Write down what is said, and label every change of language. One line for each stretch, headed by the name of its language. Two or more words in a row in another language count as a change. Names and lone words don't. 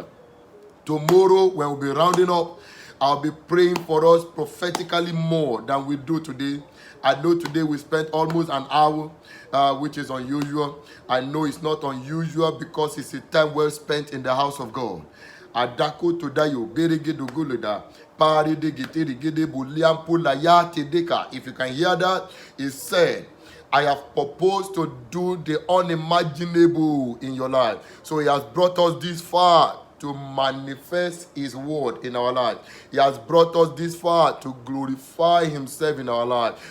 English: Tomorrow, when we'll be rounding up, I'll be praying for us prophetically more than we do today. I know today we spent almost an hour, which is unusual. I know it's not unusual because it's a time well spent in the house of God. Adako todayo berege dogoloda pari de gete gede buliampu la ya tedeka. If you can hear that, it said, I have proposed to do the unimaginable in your life. So he has brought us this far. to manifest His word in our life. He has brought us this far to glorify Himself in our life.